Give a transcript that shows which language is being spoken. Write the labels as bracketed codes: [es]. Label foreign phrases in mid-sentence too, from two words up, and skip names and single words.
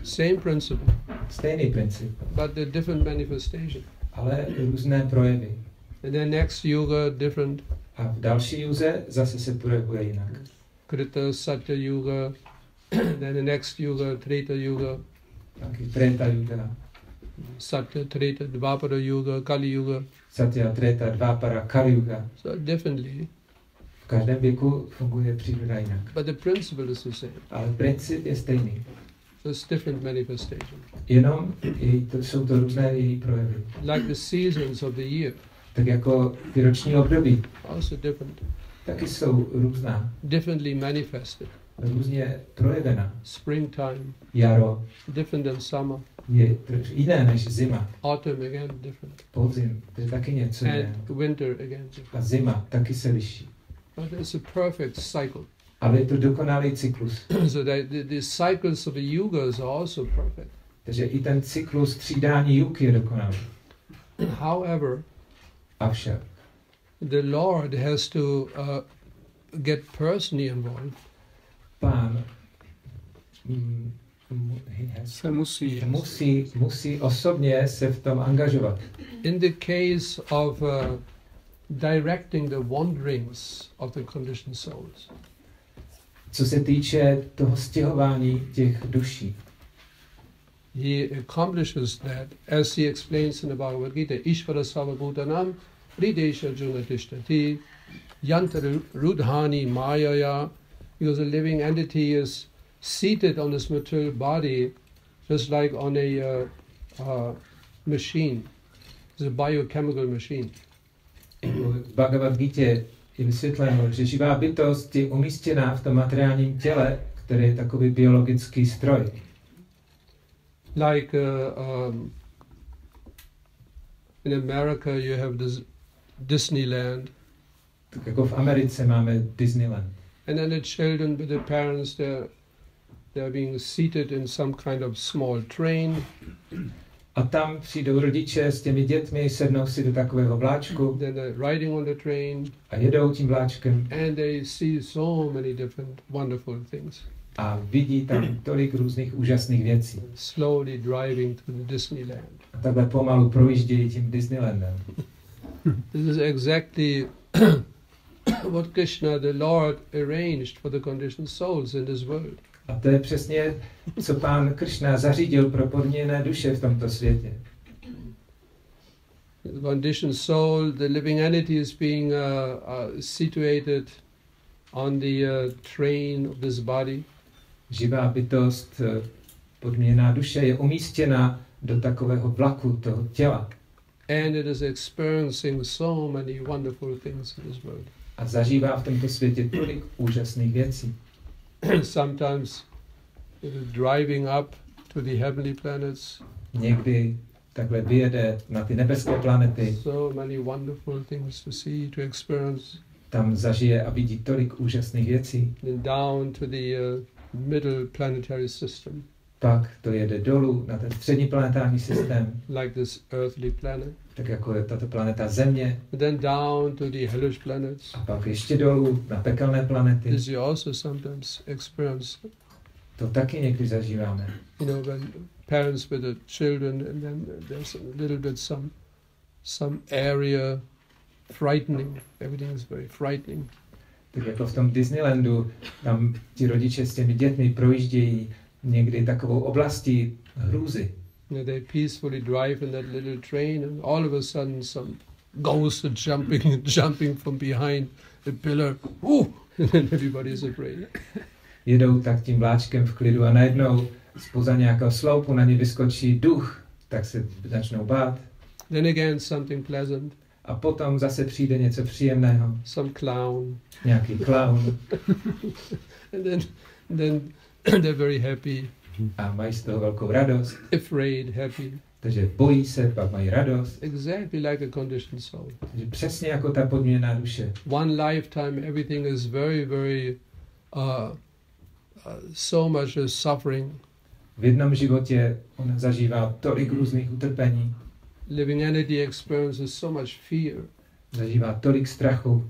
[en] Same principle. [cs] Stejný princip. [en] But the different manifestation. [cs] Ale různé projevy. [en] And then next yuga different. [cs] A v další yuze zase se projevuje jinak. [en] Krita, Satya yuga, then the next yuga, Treta yuga. [cs] Taky Treta yuga. [en] Satya, Treta, Dvapara yuga, Kali yuga. [cs] Satya, Treta, Dvapara, Kali yuga. [en] So differently. [cs] V každém věku funguje příroda jinak. [en] But the principle is the same. [cs] Ale princip je stejný. [en] Just different manifestation. [cs] Jenom jsou to různé její projevy. [en] Like the seasons of the year. [cs] Tak jako ty roční období. [en] Also different. [cs] Taky jsou různá. [en] Differently manifested. [cs] Různě projevena. [en] Springtime. [cs] Jaro. [en] Different than summer. [cs] Je jiné než zima. [en] Autumn again different. [cs] Podzim, to je taky něco jiného. [en] And winter again different. [cs] A zima taky se liší. [en] But it's a perfect cycle. [cs] Ale je to dokonalý cyklus. [en] So that the cycles of the yugas are also perfect. [cs] Takže i ten cyklus střídání juk je dokonalý. [en] However, [cs] Avšak [en] the Lord has to get personally involved. [cs] Pán musí osobně se v tom angažovat. [en] In the case of directing the wanderings of the conditioned souls. [cs] Co se týče toho stěhování těch duší. [en] He accomplishes that, as he explains in the Bhagavad Gita, [sa] ईश्वरः सर्वभूतानां हृद्देशेऽर्जुन तिष्ठति यन्त्रारूढानि मायया, [en] because a living entity is seated on this material body just like on a machine. It's a biochemical machine. [cs] V Bhagavad Gita je vysvětleno, že živá bytost je umístěná v tom materiálním těle, které je takový biologický stroj. [en] Like in America you have this Disneyland. [cs] Tak jako v Americe máme Disneyland. [en] And then the children with the parents, they're being seated in some kind of small train. [cs] A tam přijdou rodiče s těmi dětmi, sednou si do takového vláčku. [en] Then they're riding on the train. [cs] A jedou tím vláčkem. [en] And they see so many different wonderful things. [cs] A vidí tam tolik různých úžasných věcí. [en] Slowly driving to the Disneyland. [cs] A takhle pomalu projíždějí tím Disneylandem. [en] This is exactly what Krishna, the Lord, arranged for the conditioned souls in this world. [cs] A to je přesně, co pán Krišna zařídil pro podměněné duše v tomto světě. [en] The conditioned soul, the living entity is being situated on the train of this body. [cs] Živá bytost, podměněná duše je umístěna do takového vlaku toho těla. [en] And it is experiencing so many wonderful things in this world. [cs] A zažívá v tomto světě tolik úžasných věcí. [en] Sometimes it is driving up to the heavenly planets. [cs] Někdy takhle vyjede na ty nebeské planety. [en] So many wonderful things to see, to experience. [cs] Tam zažije a vidí tolik úžasných věcí. [en] Then down to the middle planetary system. [cs] Pak to jede dolů na ten střední planetární systém. [en] Like this earthly planet. [cs] Tak jako je tato planeta Země. [en] Then down to the hellish planets. [cs] A pak ještě dolů na pekelné planety. [en] This you also sometimes experience. [cs] To taky někdy zažíváme. [en] You know, when parents with the children, and then there's a little bit some area frightening. Everything is very frightening. [cs] Tak jako v tom Disneylandu, tam ti rodiče s těmi dětmi projíždějí někdy takovou oblastí hrůzy. [en] They peacefully drive in that little train, and all of a sudden some ghost is jumping from behind the pillar. And then everybody is afraid. [cs] Jedou tak tím vláčkem v klidu a najednou zpoza nějakého sloupu na ně vyskočí duch, tak se začnou bát. [en] Then again something pleasant. [cs] A potom zase přijde něco příjemného. [en] Some clown. [cs] Nějaký klaun. [en] And then they're very happy. [cs] A mají z toho velkou radost. [en] Afraid, happy. [cs] Takže bojí se, pak mají radost. [en] Exactly like a conditioned soul. [cs] Takže přesně jako ta podměněná duše. [en] One lifetime, everything is very, very, so much suffering. [cs] V jednom životě on zažívá tolik různých utrpení. [en] Living entity experiences so much fear. [cs] Zažívá tolik strachu.